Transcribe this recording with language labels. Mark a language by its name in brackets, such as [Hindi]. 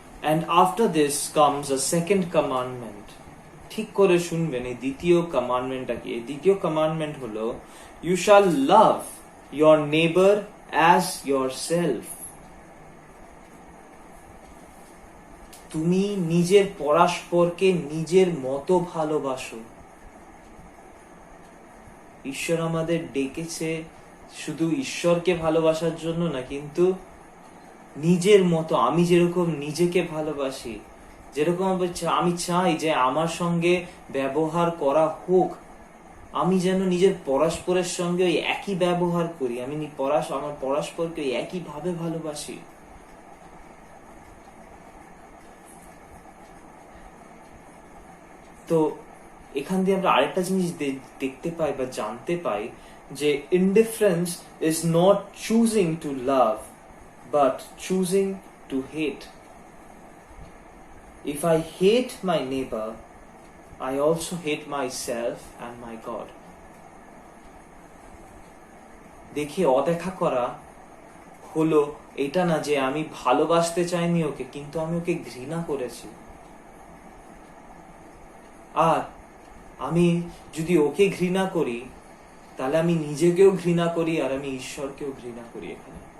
[English] And after this comes a second commandment." [Bangla] ঠিক করে শুনবেন, এই দ্বিতীয় কমান্ডমেন্টটা কি? এই দ্বিতীয় কমান্ডমেন্ট হলো, [English] "You shall love your neighbor as yourself." [Bangla] তুমি নিজের পরস্পরকে নিজের মতো ভালোবাসো। ঈশ্বর আমাদের ডেকেছে শুধু ঈশ্বরকে ভালোবাসার জন্য না, কিন্তু নিজের মতো। আমি যেরকম নিজেকে ভালোবাসি, যেরকম আমি চাই যে আমার সঙ্গে ব্যবহার করা হোক, আমি যেন নিজের পরস্পরের সঙ্গে ওই একই ব্যবহার করি, আমি আমার পরস্পরকে ওই একই ভাবে ভালোবাসি। তো এখান দিয়ে আমরা আরেকটা জিনিস দেখতে পাই বা জানতে পাই যে [English] Indifference is not choosing to love but choosing to hate. If I hate my neighbour, I also hate myself and my God. [Bangla] দেখে অদেখা করা হলো এটা না যে আমি ভালোবাসতে চাইনি ওকে, কিন্তু আমি ওকে ঘৃণা করেছি। আর আমি যদি ওকে ঘৃণা করি, তাহলে আমি নিজেকেও ঘৃণা করি আর আমি ঈশ্বরকেও ঘৃণা করি এখানে।